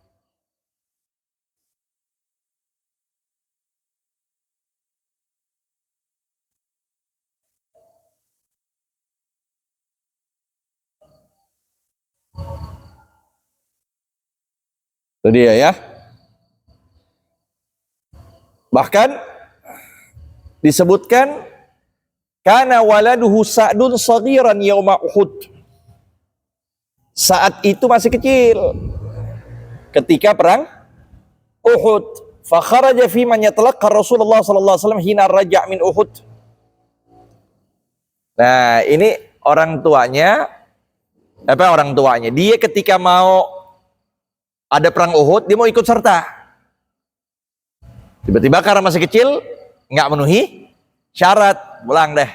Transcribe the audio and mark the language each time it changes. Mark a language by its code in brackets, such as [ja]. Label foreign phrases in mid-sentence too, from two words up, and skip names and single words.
[id] Itu dia ya. Bahkan disebutkan [ar] كان ولده سعد صغيرا يوم أحد. [id] Saat itu masih kecil ketika perang Uhud. [ar] فخرج فيمن يتلقى رسول الله صلى الله عليه وسلم حين رجع من أحد. [id] Nah, ini orang tuanya dia ketika mau ada perang Uhud, dia mau ikut serta. Tiba-tiba karena masih kecil, nggak memenuhi syarat, pulang deh.